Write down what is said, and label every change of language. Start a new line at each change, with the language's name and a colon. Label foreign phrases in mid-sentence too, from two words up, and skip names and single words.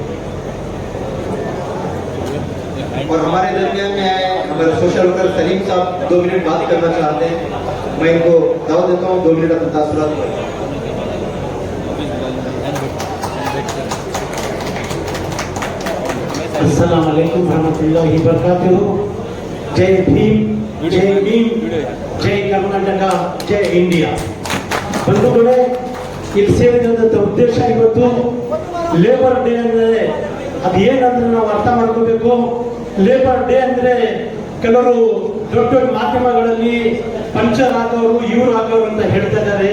Hindi: और हमारे दरमियान में आए हमारे सोशल वर्कर सलीम साहब 2 मिनट बात करना चाहते हैं। मैं इनको दावत देता हूँ 2 मिनट अपने तासुरात।
Arabic: السلام عليكم ورحمة الله وبركاته.
Hindi: जय भीम, जय भीम, जय कर्नाटक, जय इंडिया।
Kannada: ಬಂಧುಗಳೇ, ಇಲ್ಲಿ ಸೇರಿದಂಥ ಉದ್ದೇಶ ಇವತ್ತು
English: labour day
Kannada: ಅಂದರೆ ಅದು ಏನಂದ್ರೆ ನಾವು ಅರ್ಥ ಮಾಡ್ಕೋಬೇಕು.
English: labour day
Kannada: ಅಂದ್ರೆ ಕೆಲವರು ದೊಡ್ಡ ದೊಡ್ಡ ಮಾಧ್ಯಮಗಳಲ್ಲಿ ಪಂಚರ್ ಹಾಕೋರು ಇವ್ರು ಹಾಕೋರು ಅಂತ ಹೇಳ್ತಾ ಇದ್ದಾರೆ.